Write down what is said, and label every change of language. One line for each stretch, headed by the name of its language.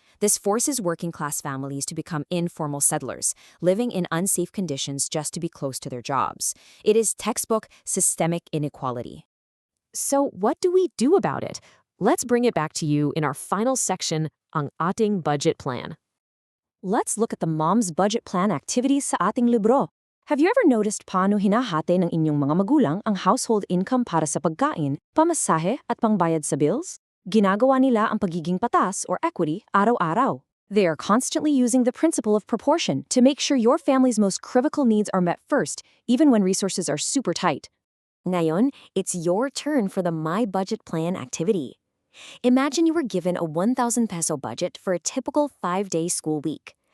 English: This forces working-class families to become informal settlers, living in unsafe conditions just to be close to their jobs. It is textbook systemic inequality. So what do we do about it? Let's bring it back to you in our final section,
Filipino: ang ating budget plan.
English: Let's look at the Mom's Budget Plan activities
Filipino: sa ating libro.
English: Have you ever noticed
Filipino: paano hinahati ng inyong mga magulang ang household income para sa pagkain, pamasahe at pangbayad sa bills? Ginagawa nila ang pagiging patas or equity araw-araw.
English: They are constantly using the principle of proportion to make sure your family's most critical needs are met first, even when resources are super tight. Ngayon, it's your turn for the My Budget Plan activity. Imagine you were given a 1,000 peso budget for a typical 5-day school week.